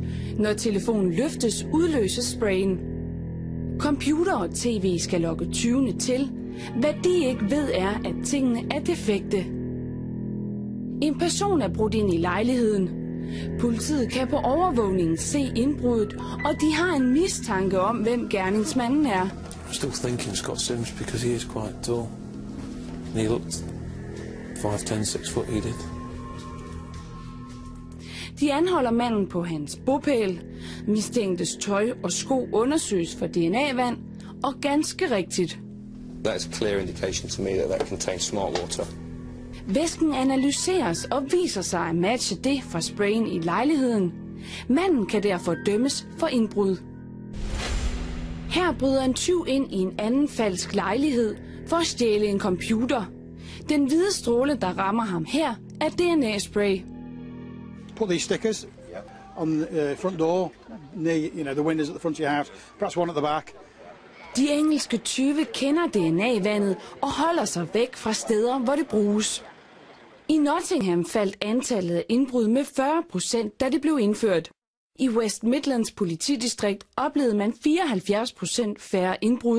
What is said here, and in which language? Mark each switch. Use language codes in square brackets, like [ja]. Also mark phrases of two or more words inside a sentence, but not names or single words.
[da] Når telefonen løftes, udløses sprayen. Computer og tv skal lokke tyvene til. Hvad de ikke ved er, at tingene er defekte. En person er brudt ind i lejligheden. Politiet kan på overvågningen se indbruddet, og de har en mistanke om, hvem gerningsmanden er. [en] I'm still thinking Scott Sims because he is quite tall. And he looked 5'10", 6 foot, he did. [da] De anholder manden på hans bopæl. Mistænktes tøj og sko undersøges for DNA-vand, og ganske rigtigt. [en] That's a clear indication to me that contains smart water. [da] Væsken analyseres og viser sig at matche det fra sprayen i lejligheden. Manden kan derfor dømmes for indbrud. Her bryder en tyv ind i en anden falsk lejlighed for at stjæle en computer. Den hvide stråle, der rammer ham her, er DNA-spray. [en] Put these stickers on the front door, near the windows at the front of your house, perhaps one at the back. [da] De engelske tyve kender DNA-vandet og holder sig væk fra steder, hvor det bruges. I Nottingham faldt antallet af indbrud med 40%, da det blev indført. I West Midlands politidistrikt oplevede man 74% færre indbrud.